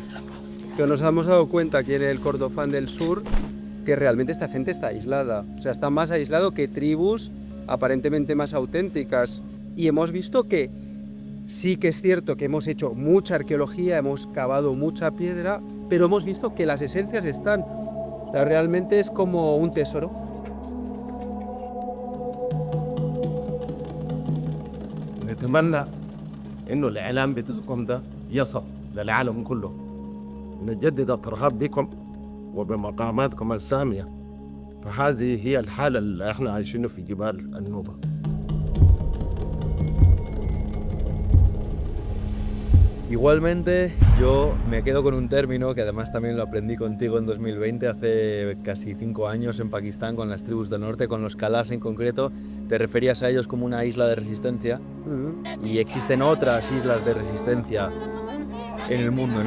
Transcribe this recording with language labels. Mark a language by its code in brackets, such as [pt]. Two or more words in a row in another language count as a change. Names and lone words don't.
[es] Pero nos hemos dado cuenta aquí en el Kordofán del Sur que realmente esta gente está aislada. O sea, está más aislado que tribus aparentemente más auténticas. Y hemos visto que Sí que es cierto que hemos hecho mucha arqueología, hemos cavado mucha piedra, pero hemos visto que las esencias están. O sea, realmente es como un tesoro. [ar] نتمنى إنه الإعلام بتاعكم ده يصل للعالم كله. نجدد الترحاب بكم وبمقاماتكم السامية. فهذه هي الحالة اللي احنا عايشينه في جبال النوبة. [es] Igualmente, yo me quedo con un término que además también lo aprendí contigo en 2020, hace casi 5 años en Pakistán, con las tribus del norte, con los Kalas en concreto. Te referías a ellos como una isla de resistencia y existen otras islas de resistencia en el mundo, ¿no?